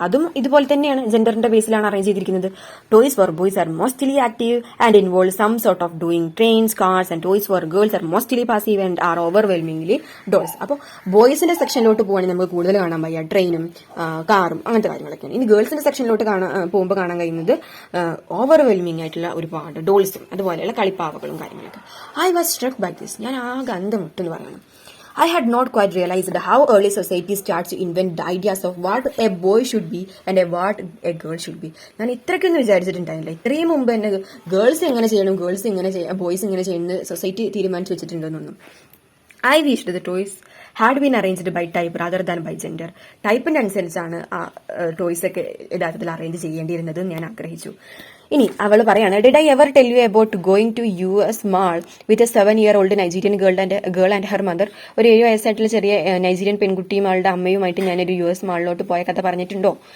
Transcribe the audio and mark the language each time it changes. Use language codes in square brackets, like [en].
[ml] അതും ഇതുപോലെ തന്നെയാണ്, ജെൻഡറിന്റെ ബേസിലാണ് അറേഞ്ച് ചെയ്തിരിക്കുന്നത്. [en] Toys for boys are mostly active and involve some sort of doing trains, cars, and toys for girls are mostly passive and are overwhelmingly dolls. [ml] അപ്പോൾ ബോയ്സിന്റെ സെക്ഷനിലോട്ട് പോകുകയാണെങ്കിൽ നമുക്ക് കൂടുതൽ കാണാൻ വയ്യ ട്രെയിനും കാറും അങ്ങനത്തെ കാര്യങ്ങളൊക്കെയാണ്. ഇനി ഗേൾസിന്റെ സെക്ഷനിലോട്ട് പോകുമ്പോൾ കാണാൻ കഴിയുന്നത് ഓവർവെൽമിംഗ് ആയിട്ടുള്ള ഒരുപാട് ഡോൾസും അതുപോലെയുള്ള കളിപ്പാവകളും കാര്യങ്ങളൊക്കെ. [en] I was struck by this. [ml] ഞാൻ ആകെ അന്തമുട്ടെന്ന് പറയണം. [en] I had not quite realized how early society starts to invent the ideas of what a boy should be and what a girl should be. [ml] ഞാൻ ഇത്രയ്ക്കൊന്നും വിചാരിച്ചിട്ടുണ്ടായില്ല. ഇത്രയും മുമ്പ് തന്നെ ഗേൾസ് എങ്ങനെ ചെയ്യണം, ബോയ്സ് ഇങ്ങനെ ചെയ്യുന്നത് സൊസൈറ്റി തീരുമാനിച്ചു വെച്ചിട്ടുണ്ടെന്നൊന്നും. [en] I wished the toys had been arranged by type rather than by gender. [ml] ടൈപ്പിന്റെ അനുസരിച്ചാണ് ആ ടോയ്സ് ഒക്കെ യഥാർത്ഥത്തിൽ അറേഞ്ച് ചെയ്യേണ്ടിയിരുന്നത് ഞാൻ ആഗ്രഹിച്ചു. ഇനി അവൾ പറയാണ്, [en] Did I ever tell you about going to US mall with a 7-year-old Nigerian girl and her mother. [ml] ഒരു 7 വയസ്സായിട്ടുള്ള ചെറിയ നൈജീരിയൻ പെൺകുട്ടിയും അവളുടെ അമ്മയുമായിട്ട് ഞാനൊരു US മാളിലോട്ട് പോയ കഥ പറഞ്ഞിട്ടുണ്ടോ?